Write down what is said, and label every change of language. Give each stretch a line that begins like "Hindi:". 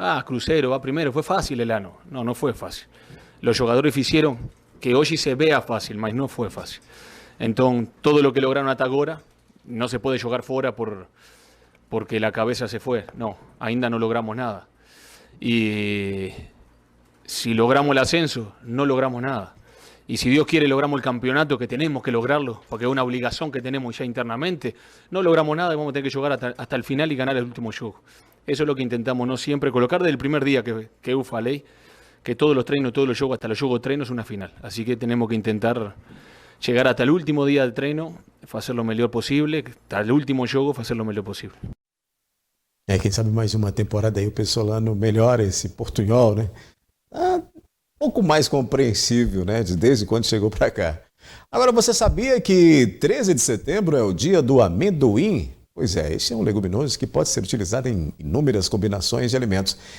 Portuguese: Cruzeiro va primeiro, foi fácil el ano. Não, não foi fácil. Os jogadores fizeram que hoje
Spanish: se vea
Portuguese: fácil, mas não foi fácil. Então,
Spanish: todo lo que lograron
Portuguese: hasta agora, não se pode jogar fora porque a cabeça se foi. Não, ainda não
Spanish: logramos
Portuguese: nada. E se logramos o ascenso, não logramos nada.
Spanish: Y si Dios quiere logramos el campeonato, que tenemos que lograrlo, porque es una obligación que tenemos ya internamente, no logramos nada y vamos a tener que jugar hasta el final y ganar el último juego. Eso es lo que intentamos no siempre, colocar desde el primer día que UFA ley, que todos los treinos, todos los juegos, hasta los juegos treinos es una final. Así que tenemos que intentar llegar hasta el último día del treino, hacer lo mejor posible, hasta el último juego, hacer lo mejor posible.
Portuguese: Quem sabe mais uma temporada aí o Pessolano melhora esse portunhol, né? Pouco mais compreensível, né? Desde quando chegou para cá. Agora, você sabia que 13 de setembro é o dia do amendoim? Pois é, esse é um leguminoso que pode ser utilizado em inúmeras combinações de alimentos.